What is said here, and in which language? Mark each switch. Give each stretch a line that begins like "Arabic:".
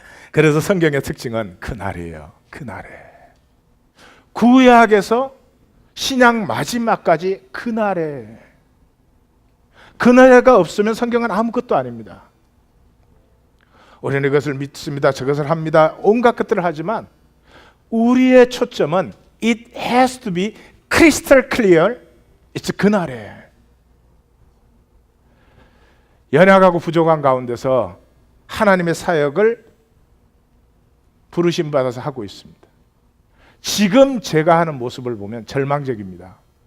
Korean: 그래서 성경의 특징은 그날이에요. 그날에. 구약에서 신약 마지막까지 그날에. 그날에가 없으면 성경은 아무것도 아닙니다. 우리는 이것을 믿습니다. 저것을 합니다. 온갖 것들을 하지만 우리의 초점은
English: It has to be crystal clear. It's
Korean: 그날에. 연약하고 부족한 가운데서 하나님의 사역을 부르심 받아서 하고 있습니다. 지금 제가 하는 모습을 보면 절망적입니다.